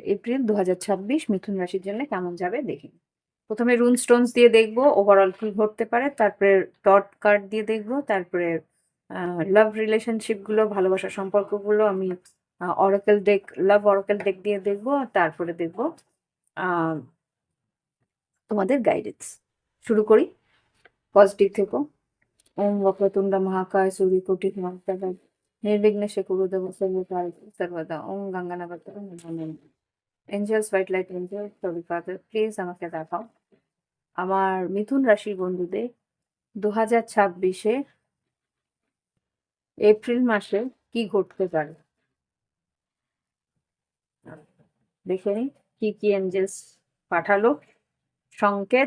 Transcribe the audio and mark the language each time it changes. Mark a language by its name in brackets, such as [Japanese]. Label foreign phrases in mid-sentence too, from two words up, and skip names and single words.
[Bangla] এপ্রিল 2026 মিথুন রাশির জন্য কেমন যাবে দেখি। প্রথমে [English] rune stones [Bangla] দিয়ে দেখবো ওভারঅল কি ঘটতে পারে, তারপরে [English] tarot card [Bangla] দিয়ে দেখবো, তারপরে [English] love relationship [Bangla] গুলো, ভালোবাসার সম্পর্কগুলো আমি [English] oracle deck, love oracle deck [Bangla] দিয়ে দেখবো, আর তারপরে দেখবো আহ তোমাদের গাইডেন্স। শুরু করি, পজিটিভ থেকো। ওম [Sanskrit] वक्रतुंड महाकाय सूर्यकोटि समप्रभ निर्विघ्न कुरुदेव सर्वदा [Bangla] ওম গঙ্গানগর [English] angels white light angels father please [Bangla] আমাকে দেখাও আমার মিথুন রাশির বন্ধুদের 2026-এ এপ্রিল মাসে কি ঘটতে পারে। দেখে নি কি কি এঞ্জেলস পাঠালো সংকেত।